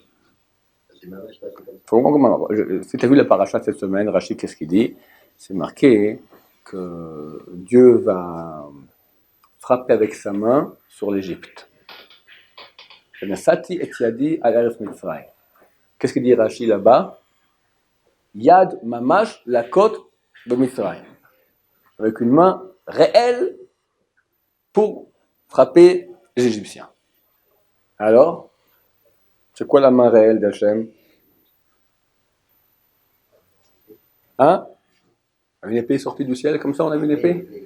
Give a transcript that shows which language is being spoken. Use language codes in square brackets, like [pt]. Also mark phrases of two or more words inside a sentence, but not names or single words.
[fr] C'est mamache, pas comme ça. Si tu as vu la paracha cette semaine, Rachid, qu'est-ce qu'il dit? C'est marqué que Dieu va frapper avec sa main sur l'Égypte. Qu'est-ce qu'il dit Rachid là-bas? [he] יד ממש להכות במצרים. [fr] Avec une main réelle pour frapper les Égyptiens. Alors, c'est quoi la main réelle d'Hachem? Hein? Une épée sortie du ciel, comme ça on a vu une épée?